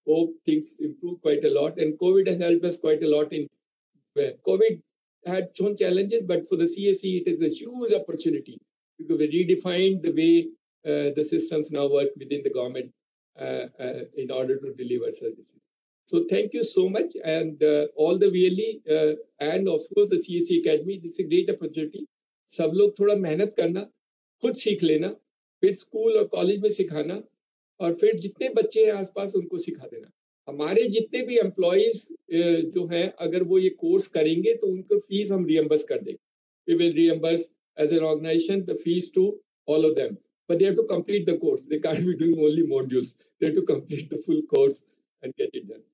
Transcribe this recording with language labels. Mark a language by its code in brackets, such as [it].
[en] Hope things improve quite a lot. And COVID has helped us quite a lot in COVID had shown challenges, but for the CSE, it is a huge opportunity because we redefined the way the systems now work within the government in order to deliver services. So thank you so much. And all the VLE and of course the CSE Academy, this is a great opportunity. [hi] सब लोग थोड़ा मेहनत करना, खुद सीख लेना, फिर school और कॉलेज में सिखाना, और फिर जितने बच्चे हैं आसपास उनको सिखा देना. हमारे जितने भी एम्प्लॉइज जो हैं, अगर वो ये कोर्स करेंगे तो उनको फीस हम रियम्बर्स कर देंगे. [en] We will reimburse as an organization the fees to all of them. But they have to complete the course. They can't be doing only modules. They have to complete the full course and get it done.